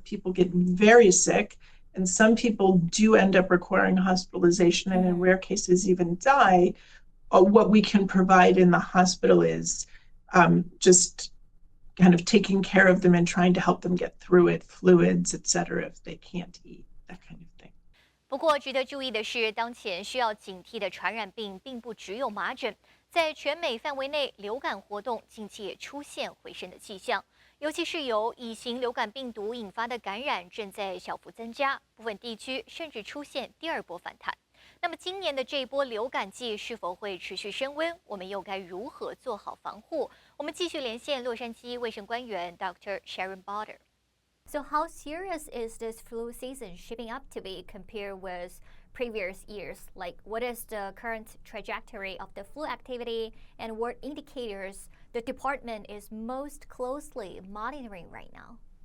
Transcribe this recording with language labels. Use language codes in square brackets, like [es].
[en] If people get very sick, and some people do end up requiring hospitalization and in rare cases even die, what we can provide in the hospital is just kind of taking care of them and trying to help them get through it, fluids, et cetera, if they can't eat, that kind of thing. [zh] 不过，值得注意的是，当前需要警惕的传染病并不只有麻疹，在全美范围内，流感活动近期也出现回升的迹象。尤其是由乙型流感病毒引发的感染正在小幅增加，部分地区甚至出现第二波反弹。那么，今年的这一波流感季是否会持续升温？我们又该如何做好防护？我们继续连线洛杉矶卫生官员 Dr. Sharon Botter。 [en] So, how serious is this flu season shaping up to be compared with previous years? Like, what is the current trajectory of the flu activity, and what indicators the department is most closely monitoring right now?